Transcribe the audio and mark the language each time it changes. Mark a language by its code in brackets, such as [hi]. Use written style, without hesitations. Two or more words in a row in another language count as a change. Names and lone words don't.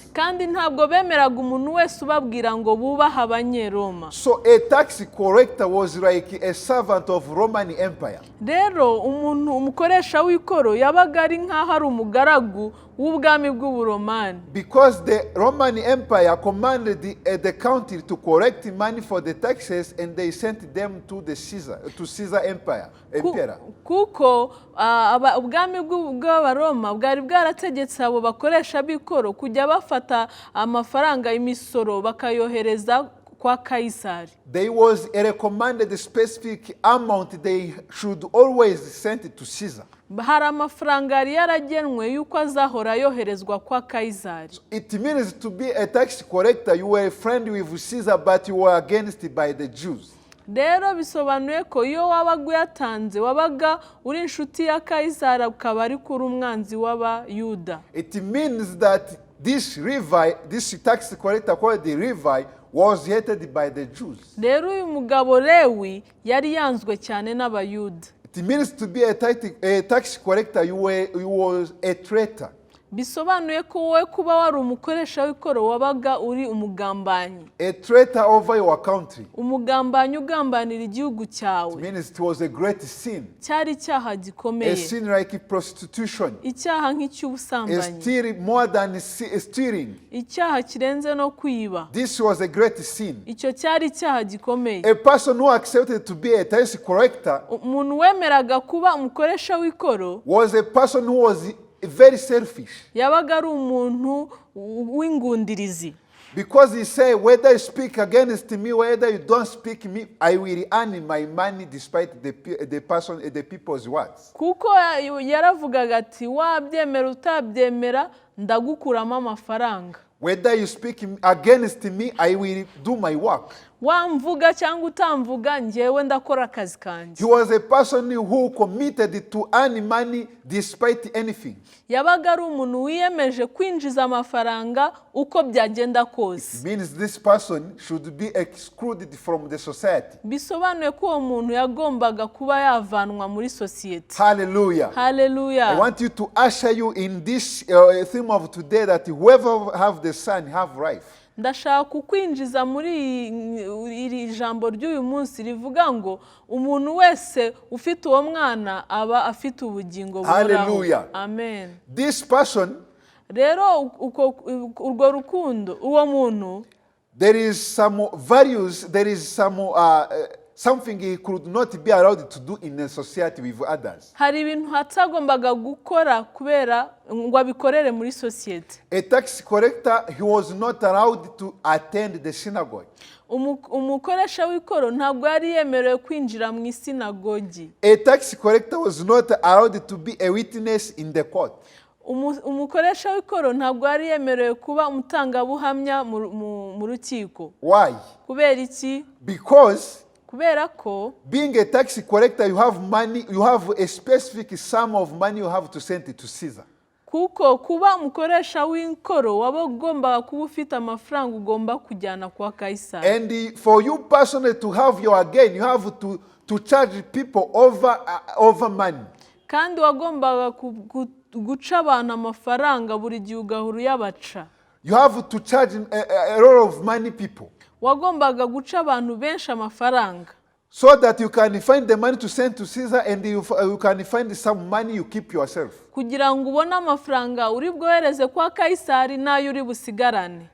[rw] Kandi ntabwo bemeraga umuntu wese ubabwira ngo bubaha Abanyeroma. [en] So a tax collector was like a servant of Roman Empire. [rw] Rero umukoresha w'ikoro yabaga ari nk'aho ari umugaragu w'ubwami bw'Uburomani. [en] Because the Roman Empire commanded the country to collect money for the taxes, and they sent them to Caesar Empire. [rw] Kuko ubwami bw'Abaroma bwari bwarategetse abo bakoresha b'ikoro kujya bafata amafaranga imisoro bakayohereza kwa Kayisari. [en] There was a recommended specific amount they should always send to Caesar. [rw] Hari amafaranga yari yaragenwe yuko azahora yoherezwa kwa Kayisari. [en] It means to be a tax collector, you were a friend with Caesar, but you were against by the Jews. [rw] Rero bisobanuye ko iyo wabaga uyatanze wabaga uri inshuti ya Kayisari ukaba ari kuri umwanzi w'Abayuda. [en] It means that this Levi, this tax collector called the Levi, was hated by the Jews. [rw] rero uyu mugabo Lewi yari yanzwe cyane n'abayuda. [en] It means to be a tax collector, you was a traitor. [rw] Bisobanuye ko wowe kuba wari umukoresha w'ikoro wabaga uri umugambanyi. [en] A traitor over your country. [rw] Umugambanyi ugambanira igihugu cyawe. [en] It means it was a great sin. [rw] Cyari icyaha gikomeye. [en] A sin like prostitution. [rw] Icyaha nk'icy'ubusambanyi. [en] Stealing more than stealing. [rw] Icyaha kirenze no kwiba. [en] This was a great sin. [rw] Icyo cyari icyaha gikomeye. [en] A person who accepted to be a tax collector [rw] umuntu wemeraga kuba umukoresha w'ikoro [en] was a person who was very selfish. [rw] Yabaga ari umuntu w'ingundirizi. [en] Because he said, whether you speak against me, whether you don't speak me, I will earn my money despite the people's words. [rw] Kuko yaravugaga ati wabyemera utabyemera ndagukuramo amafaranga. [en] Whether you speak against me, I will do my work. [rw] Wamvuga cyangwa utamvuga njyewe ndakora akazi kanjye. [en] He was a person who committed to earn money despite anything. [rw] Yabaga ari umuntu wiyemeje kwinjiza amafaranga uko byagenda kose. [en] It means this person should be excluded from the society. [rw] Bisobanuye ko uwo muntu yagombaga kuba yavanwa muri sosiyete. Hallelujah. Hallelujah. [en] I want you to usher you in this theme of today that whoever have the Son have life. [rw] Ndashaka kukwinjiza muri iri jambo ry'uyu munsi rivuga ngo umuntu wese ufite uwo mwana aba afite ubugingo buhoraho. Hallelujah. Amen. [en] This person, [rw] rero urwo rukundo uwo muntu, [en] there is some values, there is some something he could not be allowed to do in a society with others. [rw] Hari ibintu hatagombaga gukora kubera ngo abikorere muri society. [en] A tax collector, he was not allowed to attend the synagogue. [rw] Umukoresha w'ikoro ntabwo yari yemerewe kwinjira mu isinagogi. [en] A tax collector was not allowed to be a witness in the court. [rw] Umukoresha w'ikoro ntabwo yari yemerewe kuba umutangabuhamya mu rukiko. [en] Why? [rw] Kubera iki? [en] Because [rw] kubera ko [en] being a tax collector, you have money, you have a specific sum of money you have to send it to Caesar. [rw] Kuko kuba umukoresha w'ikoro waba ugomba kuba ufite amafaranga ugomba kujyana kwa Kaisari. [en] And for you personally to have your gain, you have to charge people over money. [rw] Kandi wagombaga guca abantu amafaranga buri gihe ugahuru yabaca. [en] You have to charge a lot of money people. [rw] Wagombaga guca abantu benshi amafaranga. [en] So that you can find the money to send to Caesar and you can find some money you keep yourself. [rw] Kugira ngo ubone amafaranga uri bwohereze kwa Kaisari nayo uri busigarane.